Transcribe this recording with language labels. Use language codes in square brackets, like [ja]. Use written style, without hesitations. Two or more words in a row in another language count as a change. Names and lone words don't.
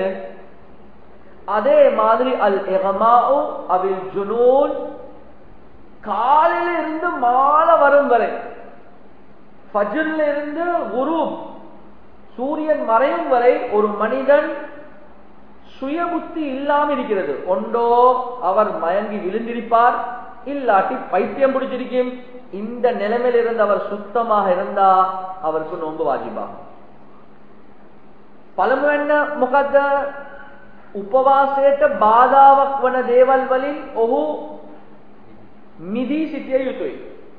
[ta] அதே மாதிரி [ar] الإغماء أو الجنون, [ta] காலையில இருந்து மாலை வரும் வரை, ஃபஜ்ர்ல இருந்து குரூப் சூரியன் மறையும் வரை ஒரு மனிதன் சுயபுத்தி இல்லாமல் இருக்கிறது. ஒன்றோ அவர் மயங்கி விழுந்திருப்பார், இல்லாட்டி பைத்தியம் பிடிச்சிருக்கும். இந்த நிலைமையில இருந்து அவர் சுத்தமாக இருந்தா அவருக்கு நோன்பு வாஜிபாகும். [si] පළමුවෙන්න මොකද්ද? උපවාසයට බාධාවක් වන දේවල් වලින් ඔහු මිදී සිටිය යුතුයි.